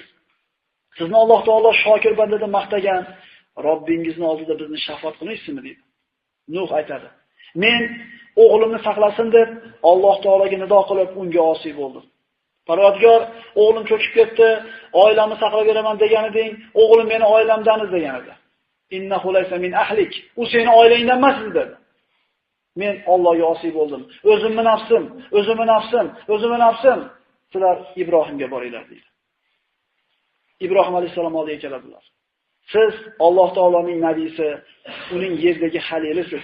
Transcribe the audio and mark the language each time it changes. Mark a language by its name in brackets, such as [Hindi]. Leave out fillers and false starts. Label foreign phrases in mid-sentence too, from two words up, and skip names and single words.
[Uzbek] Sizni Alloh taolo shokir banda deb maqtagan, Robbingizning oldida bizni shafoat qilmaysizmi deydi. Nuh aytadi: "Men o'g'limni saqlasin deb Alloh taologa nido qilib unga osiy bo'ldim. Parvardigor, o'g'lim cho'kib ketdi, oilamni saqlab beraman degan eding, o'g'lim meni oilamdan degan edi. [Arabic] إنه ليس من أهلك. [Uzbek] U seni oilangdan emas dedi. Men Allohga osiy bo'ldim. O'zimni nafsim. Sizlar Ibrohimga boringlar" deydi. Ibrohim alayhisalom oldiga keladilar. Siz Alloh taoloning nabiysi, uning yerdagi xalilisiz.